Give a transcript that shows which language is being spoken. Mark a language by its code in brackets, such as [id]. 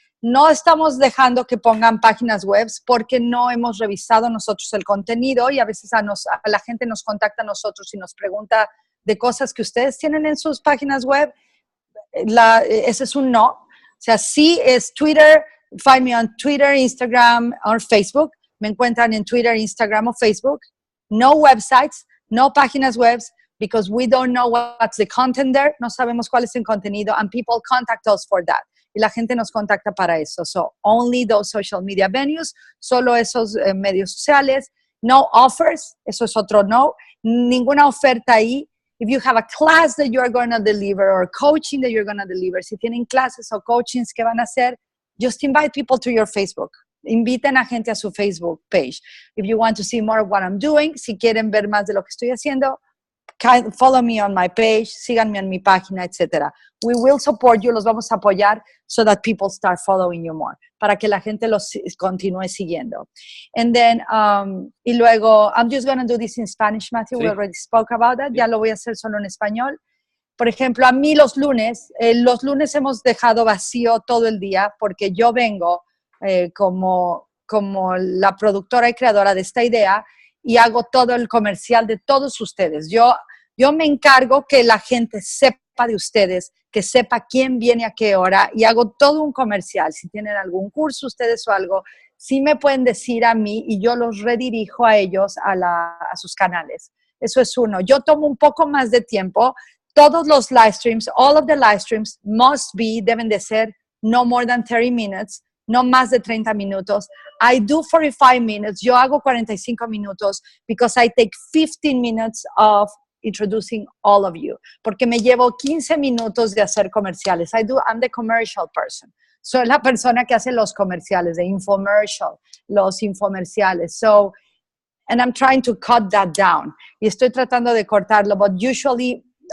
[es] No estamos dejando que pongan páginas web porque no hemos revisado nosotros el contenido y a veces a la gente nos contacta a nosotros y nos pregunta de cosas que ustedes tienen en sus páginas web. Ese es un no. O sea, sí es Twitter, [en] find me on Twitter, [es] Instagram o Facebook. Me encuentran en Twitter, Instagram o Facebook. [en] No websites, [es] no páginas web, [en] because we don't know what's the content there. [es] No sabemos cuál es el contenido, [en] and people contact us for that. [es] Y la gente nos contacta para eso. [en] So, only those social media venues, [es] solo esos medios sociales. [en] No offers, [es] eso es otro no. Ninguna oferta ahí. [en] If you have a class that you are going to deliver or coaching that you're going to deliver, [es] si tienen clases o coachings que van a hacer, [en] just invite people to your Facebook. [es] Inviten a gente a su Facebook page. [en] If you want to see more of what I'm doing, [es] si quieren ver más de lo que estoy haciendo, [en] follow me on my page, [es] síganme en mi página, [en] etc. We will support you, [es] los vamos a apoyar [en] so that people start following you more, [es] para que la gente los continúe siguiendo. [en] And then, [es] y luego, [en] I'm just going to do this in Spanish, Matthew, sí. We already spoke about that, sí. [es] Ya lo voy a hacer solo en español. Por ejemplo, a mí los lunes hemos dejado vacío todo el día porque yo vengo como la productora y creadora de esta idea y hago todo el comercial de todos ustedes. Yo me encargo que la gente sepa de ustedes, que sepa quién viene a qué hora y hago todo un comercial. Si tienen algún curso ustedes o algo, sí me pueden decir a mí y yo los redirijo a ellos a sus canales. Eso es uno. Yo tomo un poco más de tiempo. Todos los live streams, [en] all of the live streams [es] deben de ser [en] no more than 30 minutes. [es] No más de 30 minutos. [en] I do 45 minutes. [es] Yo hago 45 minutos [en] because I take 15 minutes of introducing all of you. [es] Porque me llevo 15 minutos de hacer comerciales. [en] I'm the commercial person. [es] Soy la persona que hace los comerciales, de infomercial, los infomerciales. [en] And I'm trying to cut that down. [es] Y estoy tratando de cortarlo, [en] but usually